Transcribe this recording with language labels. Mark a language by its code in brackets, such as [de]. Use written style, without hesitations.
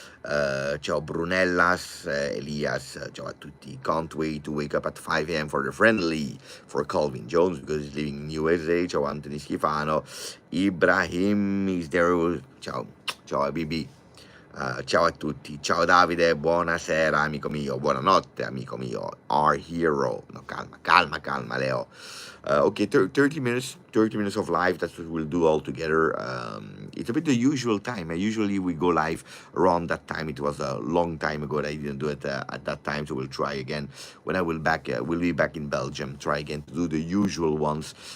[it] Ciao Brunellas, Elias, ciao a tutti. [en] Can't wait to wake up at 5 a.m. for the friendly for Calvin Jones because he's living in USA. [it] Ciao [en] Anthony Schifano. Ibrahim is there. [it] Ciao, ciao BB. Ciao a tutti, ciao Davide, buonasera amico mio, buonanotte amico mio, [en] our hero. No, [it] calma, calma, calma, [en] Leo. Okay, 30 minutes of live. That's what we'll do all together. It's a bit the usual time. Usually we go live around that time. It was a long time ago that I didn't do it at that time, so we'll try again when I will back. We'll be back in Belgium. Try again to do the usual ones.